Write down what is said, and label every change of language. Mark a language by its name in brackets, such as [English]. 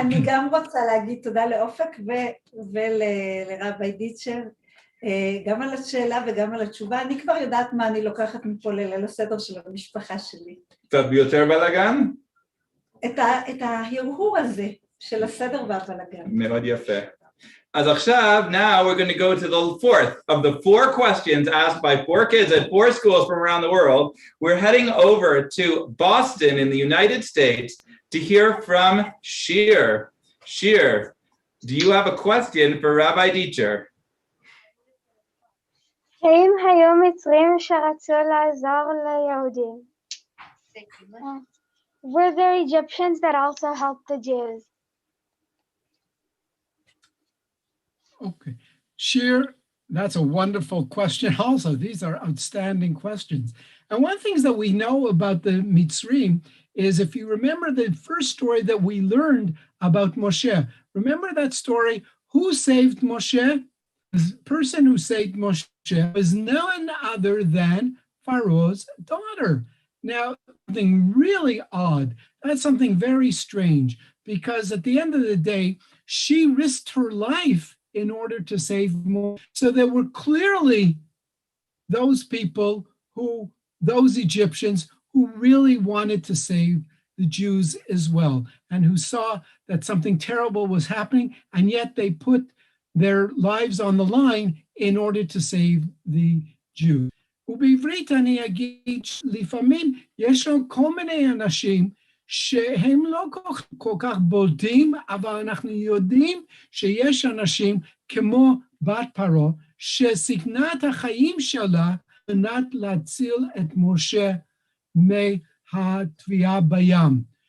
[Hebrew] אני גם רוצה להגיד תודה לאופק ולרבי דיצ'ר, גם על השאלה וגם על התשובה. אני כבר יודעת מה אני לוקחת מפה לליל הסדר של המשפחה שלי. קצת ביותר בלגן? את ההרהור הזה של הסדר והבלגן. מאוד יפה. אז עכשיו, [English] now we're going to go to the fourth of the 4 questions asked by 4 kids at 4 schools from around the world. We're heading over to Boston in the United States to hear from Shir. Shir, do you have a question for Rabbi Dieter? [Hebrew] האם היו מצרים שרצו לעזור ליהודים? [English] Were there Egyptians that also helped the Jews? Okay, Shir, that's a wonderful question also. These are outstanding questions. And one of the things that we know about the Mitzrim is, if you remember the first story that we learned about Moshe, remember that story? Who saved Moshe? The person who saved Moshe was none other than Pharaoh's daughter. Now, something really odd, that's something very strange, because at the end of the day, she risked her life in order to save Moshe. So there were clearly those people those Egyptians who really wanted to save the Jews as well, and who saw that something terrible was happening, and yet they put their lives on the line in order to save the Jews. [Hebrew] ובעברית אני אגיד, לפעמים יש לנו כל מיני אנשים שהם לא כל כך בולטים, אבל אנחנו יודעים שיש אנשים כמו בת פרעה, שסיכנה את החיים שלה על מנת להציל את משה מהטביעה בים.